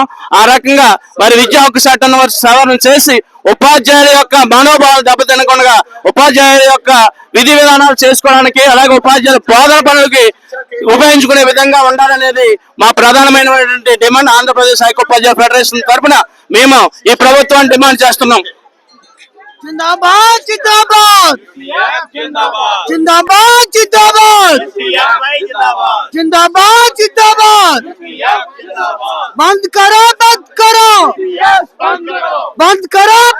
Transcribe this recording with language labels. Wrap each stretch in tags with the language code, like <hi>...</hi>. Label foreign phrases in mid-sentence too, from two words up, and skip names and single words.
<te>ఆ రకంగా మరి విద్యా హక్కు చట్టాన్ని సవరణ చేసి ఉపాధ్యాయుల యొక్క మనోభావాలు దెబ్బతినకుండా ఉపాధ్యాయుల యొక్క విధి విధానాలు చేసుకోవడానికి, అలాగే ఉపాధ్యాయుల బోధన పనులకి ఉపయోగించుకునే విధంగా ఉండాలనేది మా ప్రధానమైనటువంటి డిమాండ్. ఆంధ్రప్రదేశ్ ఐక్యోపాధ్యాయ ఫెడరేషన్ తరఫున మేము ఈ ప్రభుత్వాన్ని డిమాండ్ చేస్తున్నాం.</te> <hi>जिंदाबाद जिंदाबाद जिंदाबाद जिंदाबाद जिंदाबाद जिंदाबाद बंद करो बंद करो बंद करो</hi>